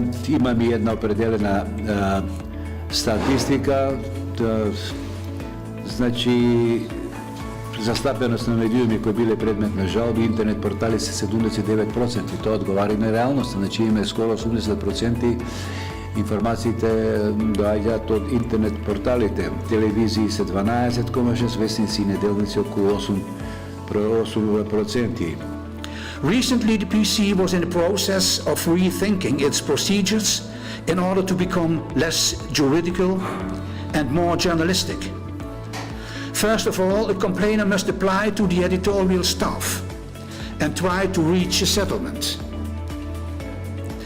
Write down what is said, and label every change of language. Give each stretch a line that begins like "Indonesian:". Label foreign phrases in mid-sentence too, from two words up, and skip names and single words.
Macedonian: Имаме една определена статистика, значи застапеност на медиуми кои биле предмет на жалби, интернет портали се 79%, тоа одговара на реалноста, значи има скоро 80% информациите доаѓаат од интернет порталите, телевизии се 12,6%, вестници и неделници околу 8%.
English: Recently, the PC was in the process of rethinking its procedures in order to become less juridical and more journalistic. First of all, a complainer must apply to the editorial staff and try to reach a settlement.